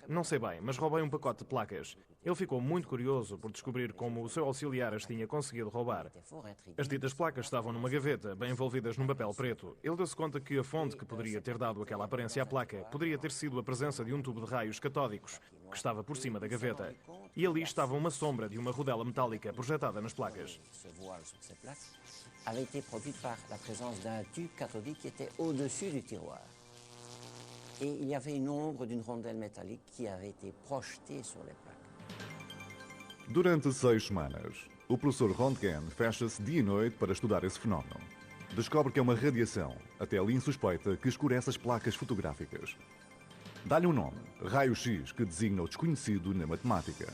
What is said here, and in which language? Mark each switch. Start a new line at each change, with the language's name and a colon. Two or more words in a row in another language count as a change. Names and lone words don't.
Portuguese: Não sei bem, mas roubei um pacote de placas." Ele ficou muito curioso por descobrir como o seu auxiliar as tinha conseguido roubar. As ditas placas estavam numa gaveta, bem envolvidas num papel preto. Ele deu-se conta que a fonte que poderia ter dado aquela aparência à placa poderia ter sido a presença de um tubo de raios catódicos que estava por cima da gaveta. E ali estava uma sombra de uma rodela metálica projetada nas placas.
French: Avait été produite par la présence d'un tube cathodique qui était au-dessus du tiroir. Et il y avait une ombre d'une rondelle métallique qui avait été projetée sur les plaques.
Portuguese: Durante 6 semanas, o professor Röntgen fecha-se dia e noite para estudar esse fenómeno. Descobre que é uma radiação, até ali insuspeita, que escurece as placas fotográficas. Dá-lhe um nome, raio-x, que designa o desconhecido na matemática.